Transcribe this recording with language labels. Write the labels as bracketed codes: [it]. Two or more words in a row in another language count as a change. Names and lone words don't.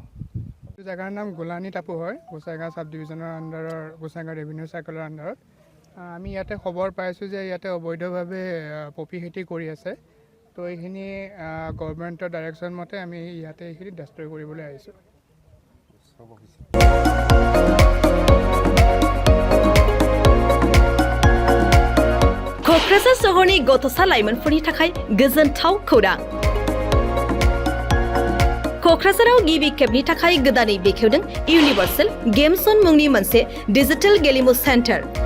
[as] জেগাৰ নাম গোলানী টাপু হয়, গোসাইগাঁও [en] sub division [as] আণ্ডাৰৰ গোসাইগাঁও [en] revenue circle [as] আণ্ডাৰত। আমি ইয়াতে খবৰ পাইছোঁ যে ইয়াতে অবৈধভাৱে পপি খেতি কৰি আছে। তো এইখিনি [en] government direction [as] মতে আমি ইয়াতে এইখিনি ডেষ্ট্ৰয় কৰিবলৈ আহিছোঁ। [brx] क'क्राझार सोहोरनि गथ'सा लाइमोनफोरनि थाखाय गोजोनथाव खौरां। क'क्राझाराव गिबि खेबनि थाखाय गोदानै बेखेवदों इउनिभार्सेल गेम्स जन मुंनि मोनसे डिजिटेल गेलेमु सेन्टार।